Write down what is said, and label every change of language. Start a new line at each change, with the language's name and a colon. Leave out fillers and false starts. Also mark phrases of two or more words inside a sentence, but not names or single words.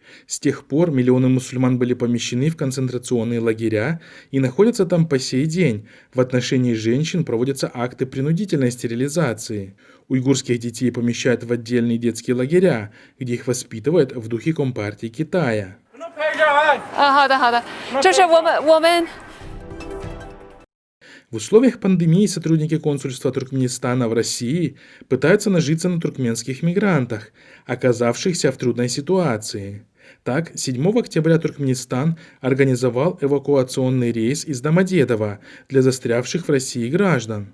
Russian: С тех пор миллионы мусульман были помещены в концентрационные лагеря и находятся там по сей день. В отношении женщин проводятся акты принудительной стерилизации. Уйгурских детей помещают в отдельные детские лагеря, где их воспитывают в духе Компартии Китая.
Chinese: 好的好的，就是我们
Russian: В условиях пандемии сотрудники консульства Туркменистана в России пытаются нажиться на туркменских мигрантах, оказавшихся в трудной ситуации. Так, 7 октября Туркменистан организовал эвакуационный рейс из Домодедово для застрявших в России граждан.